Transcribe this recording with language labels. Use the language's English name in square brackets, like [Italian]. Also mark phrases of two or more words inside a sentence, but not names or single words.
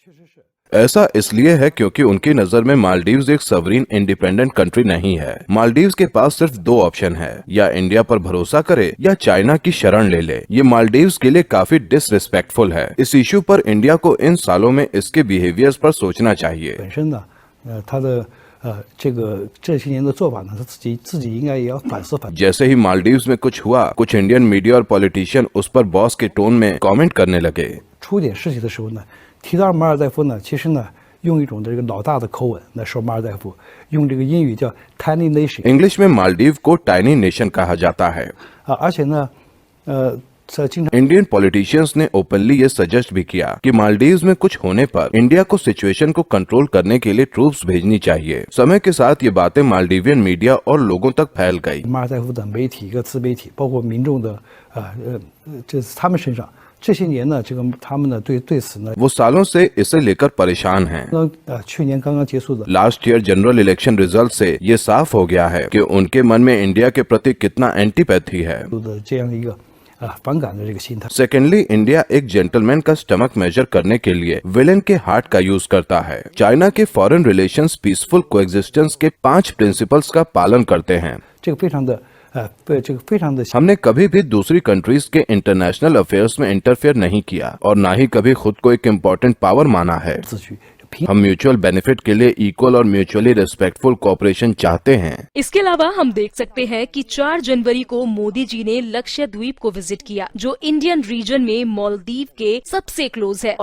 [Hindi] ऐसा इसलिए है क्योंकि उनकी नजर में मालदीव्स एक [English] sovereign independent country [Hindi] नहीं है। मालदीव्स के पास सिर्फ 2 ऑप्शन है, या इंडिया पर भरोसा करे या चाइना की शरण ले ले। ये मालदीव्स के लिए काफी डिसरिस्पेक्टफुल है। इस इशू पर इंडिया को इन सालों में इसके बिहेवियर्स पर सोचना चाहिए। [Chinese] 本身呢，他的这些年的做法呢，他自己应该也要反思反。 [Hindi] जैसे ही मालदीव्स में कुछ हुआ, कुछ [English] Indian media [Hindi] और पॉलिटिशियन उस पर बॉस के टोन में कमेंट करने लगे। [Chinese] 出点事情的时候呢，提到马尔代夫呢，其实呢，用一种这个老大的口吻来说马尔代夫，用这个英语叫 [English] tiny nation。 [Hindi] इंग्लिश में मालदीव को [English] tiny nation [Hindi] कहा जाता है। [Chinese] 而且呢，在经常 [English] Indian politicians [Hindi] ने ओपनली ये सजेस्ट भी किया कि मालदीव्स में कुछ होने पर इंडिया को सिचुएशन को कंट्रोल करने के लिए ट्रूप्स भेजनी चाहिए। समय के साथ ये बातें [English] Maldivian media [Hindi] और लोगों तक फैल गई। [Chinese] 马尔代夫的媒体、一个自媒体，包括民众的这他们身上这些年呢，这个他们呢对此呢， [Hindi] वो सालों से इसे लेकर परेशान हैं। [Chinese] 去年刚刚结束的 [English] last year general election result [Hindi] से ये साफ हो गया है कि उनके मन में इंडिया के प्रति कितना एंटीपैथी है। [Chinese] 这样一个反感的这个心态。 [Hindi] सेकेंडली, इंडिया एक जेंटलमैन का [English] stomach measure [Hindi] करने के लिए विलेन के हार्ट का यूज करता है। चाइना के [English] foreign relations peaceful coexistence [Hindi] के 5 प्रिंसिपल्स का पालन करते हैं। [Chinese] 这个非常的这个非常的 [Hindi] हमने कभी भी दूसरी कंट्रीज के [English] international affairs [Hindi] में इंटरफेयर नहीं किया और ना ही कभी खुद को एक [English] important power [Hindi] माना है। [Chinese] 自诩 [Hindi] हम [English] mutual benefit [Hindi] के लिए इक्वल और [English] mutually respectful cooperation [Hindi] चाहते हैं। इसके अलावा हम देख सकते हैं कि 4 जनवरी को मोदी जी ने लक्षद्वीप को विजिट किया, जो [English] Indian region [Hindi] में मालदीव के सबसे क्लोज है।